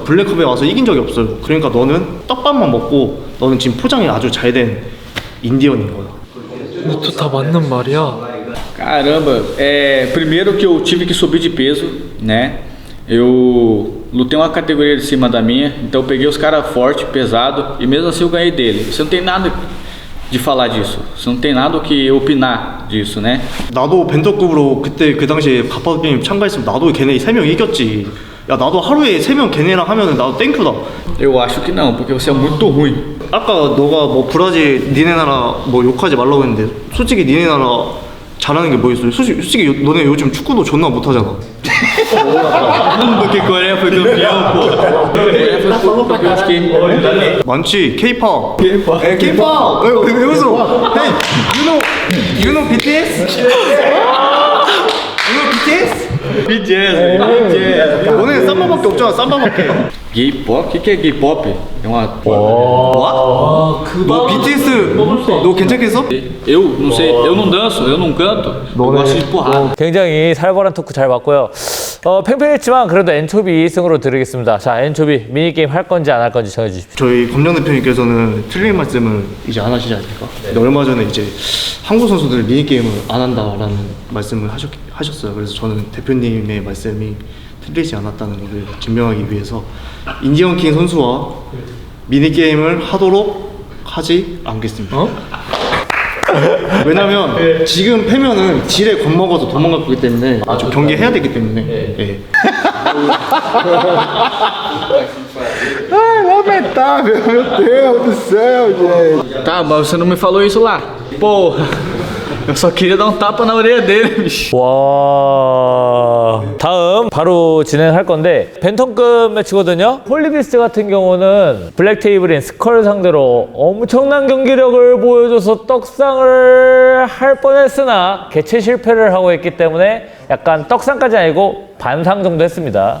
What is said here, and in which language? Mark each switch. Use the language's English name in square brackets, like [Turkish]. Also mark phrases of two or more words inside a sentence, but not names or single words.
[Korean] 블랙컴에 와서 이긴 적이 없어요. 그러니까 너는 떡밥만 먹고 너는 지금 포장이 아주 잘 된 인디언인 거야. 이것도 다 맞는 말이야. [Portuguese] Caramba, primeiro que eu tive que subir de peso, né? Eu lutei uma categoria de cima da minha, então eu peguei os caras forte, pesado e mesmo assim eu ganhei dele. Você não tem nada de falar disso, você não tem nada o que opinar disso, né? [Korean] 나도 벤더급으로 그때 그 당시에 가파도 게임 참가했으면 나도 걔네 3명 이겼지. 야 나도 하루에 3명 걔네랑 하면은 나도 땡큐다. [Portuguese] Eu acho que não, porque você é muito ruim. [Korean] 아까 너가 뭐 브라질 니네 나라 뭐 욕하지 말라고 했는데 솔직히 니네 나라 잘하는 게 뭐 있어요? 솔직히 너네 요즘 축구도 존나 못하잖아. [Portuguese] Porque Coreia foi campeão, pô. Coreia foi campeão de quê? [Korean] 많지. K-pop. K-pop. K-pop. 왜 웃어? [English] Hey, you know BTS? You know BTS? BTS. [Korean] 너네 삼바밖에 없잖아. 삼바밖에. [English] Gay pop? [Portuguese] O que é [English] gay pop? [Portuguese] É uma. [Korean] 뭐? 너 BTS 너 괜찮겠어? [Portuguese] Eu não sei, eu não danço, eu não canto. Eu gosto de porrada. [Korean] 굉장히 살벌한 토크 잘 봤고요. 팽팽했지만 그래도 엔초비 2승으로 드리겠습니다. 자, 엔초비 미니게임 할 건지 안 할 건지 정해주십시오. 저희 검정 대표님께서는 틀린 말씀을 이제 안 하시지 않습니까? 근데 얼마 전에 이제 한국 선수들 미니게임을 안 한다라는 말씀을 하셨어요. 그래서 저는 대표님의 말씀이 틀리지 않았다는 것을 증명하기 위해서 인디언 킹 선수와 미니게임을 하도록 하지 않겠습니다. 왜냐면 지금 패면은 질에 겁먹어서 도망갈 거기 때문에 좀 경기해야 되기 때문에 예. [Portuguese] Lamentável, meu Deus do céu, gente. Tá, mas você não me falou isso lá. Porra, eu só queria dar um tapa na orelha dele, bicho. [Korean] 와, 다음 바로 진행할 건데 벤턴급 매치거든요. 홀리비스트 같은 경우는 블랙 테이블인 스컬 상대로 엄청난 경기력을 보여줘서 떡상을 할 뻔했으나 개최 실패를 하고 있기 때문에 약간 떡상까지 아니고 반상 정도 했습니다.